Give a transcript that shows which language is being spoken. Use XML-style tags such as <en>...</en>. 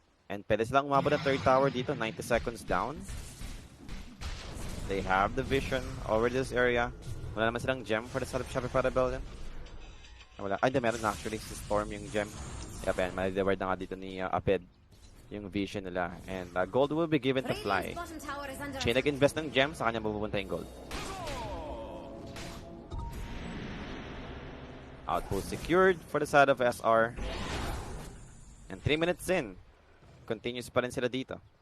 <tl>And pwede silang umabot ng third tower dito.</tl> <en>90 seconds down. They have the vision over this area.</en> <tl>Wala naman silang gem for the Shopify Rebellion. Wala. Ay, meron na actually si Storm yung gem.</tl> <en>Yep,</en> <tl>yan. Mali-deward na nga dito ni Aped yung vision nila.</tl> <en>And gold will be given to Fly.</en> <tl>Siya nag-invest ng gem, sa kanya mapupunta yung gold.</tl> <en>Outpost secured for the side of SR. And 3 minutes in.</en> <tl>Continues pa rin sila dito.</tl>